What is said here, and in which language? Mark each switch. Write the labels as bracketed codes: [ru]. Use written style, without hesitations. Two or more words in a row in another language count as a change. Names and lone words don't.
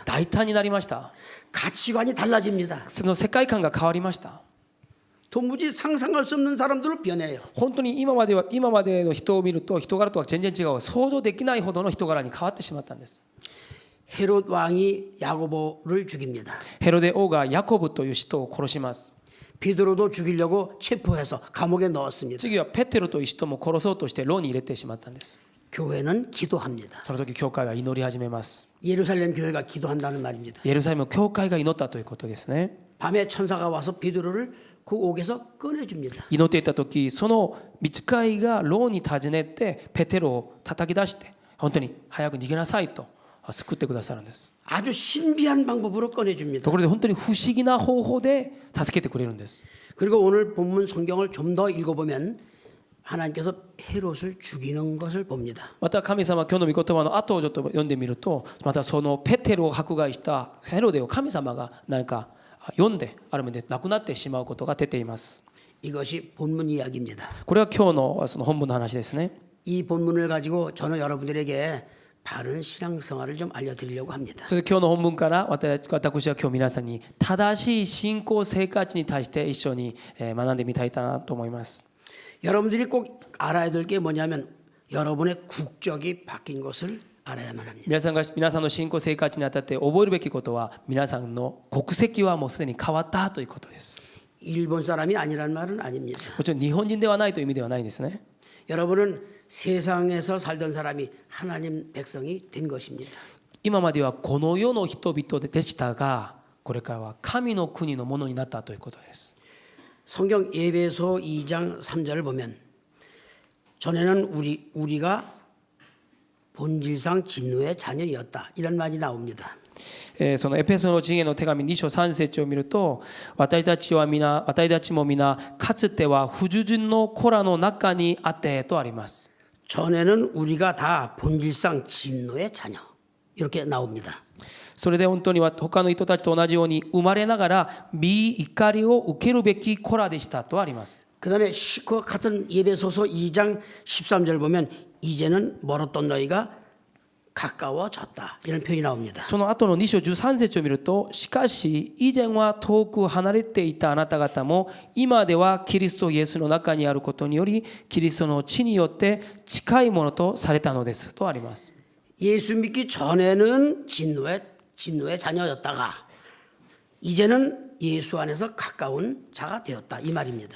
[ja] 大胆になりました。 [ko] 가치관이 달라집니다. [ja] その世界観が変わりました。 [ko] 도무지 상상할 수 없는 사람들로 변해요. [ja] 本当に今までの人を見ると人柄とは全然違う、想像できないほどの人柄に変わってしまったんです。 [ko] 헤롯 왕이 야고보를 죽입니다. [ja] ヘロデ王がヤコブという使徒を殺します。 [ko] 베드로도 죽이려고 체포해서 감옥에 넣었습니다. [ja] 次はペテロという使徒も殺そうとして牢に入れてしまったんです。 [ko] 교회는 기도합니다. [ja] その時教会は祈り始めます。 [ko] 예루살렘 교회가 기도한다는 말입니다. [ja] エルサレムの教会が祈ったということですね。 [ko] 밤에 천사가 와서 베드로를 그 옥에서 꺼내줍니다. [ja] 祈っていた時、その御使いが牢に訪ねてペテロを叩き出して本当に早く逃げなさいと救ってくださるんです。 [ko] 아주 신비한 방법으로 꺼내줍니다. [ja] ところで本当に不思議な方法で助けてくれるんです。 [ko] 그리고 오늘 본문 성경을 좀 더 읽어보면 하나님께서 헤롯을 죽이는 것을 봅니다. [ja] また神様、今日の御言葉の後をちょっと読んでみると、またそのペテロを迫害したヘロデを神様が何か読んである面で亡くなってしまうことが出ています。 [ko] 이것이 본문 이야기입니다. [ja] これは今日のその本文の話ですね。 [ko] 이 본문을 가지고 저는 여러분들에게 바른 신앙생활을 좀 알려드리려고 합니다. [ja] それで今日の本文から私は今日皆さんに正しい信仰生活に対して一緒に学んでみたいなと思います。 [ko] 여러분들이 꼭 알아야 될 게 뭐냐면 여러분의 국적이 바뀐 것을 알아야만 합니다. [ja] 皆さんの信仰生活にあたって覚えるべきことは皆さんの国籍はもうすでに変わったということです。 [ko] 일본 사람이 아니란 말은 아닙니다. [ja] もちろん日本人ではないという意味ではないんですね。 [ko] 여러분은 세상에서 살던 사람이 하나님 백성이 된 것입니다. [ja] 今まではこの世の人々でしたが、これからは神の国のものになったということです。 [ko] 성경 에베소 2장 3절을 보면 전에는 우리가 본질상 진노의 자녀였다 이런 말이 나옵니다. [ja] そのエペソの次への手紙2章3節を見ると、私たちも皆かつては不従順の子らの中にあってとあります。 [ko] 전에는 우리가 다 본질상 진노의 자녀 이렇게 나옵니다. [ja] それで本当には他の人たちと同じように生まれながら身怒りを受けるべき子らでしたとあります。 [ko] 그다음에 그 같은 예배소서 2장 13절 보면 이제는 멀었던 너희가 가까워졌다 이런 표현이 나옵니다. [ja] その後の2章13節を見ると、しかし以前は遠く離れていたあなた方も今ではキリストイエスの中にあることによりキリストの血によって近いものとされたのですとあります。 [ko] 예수 믿기 전에는 진노의 자녀였다가 이제는 예수 안에서 가까운 자가 되었다 이 말입니다.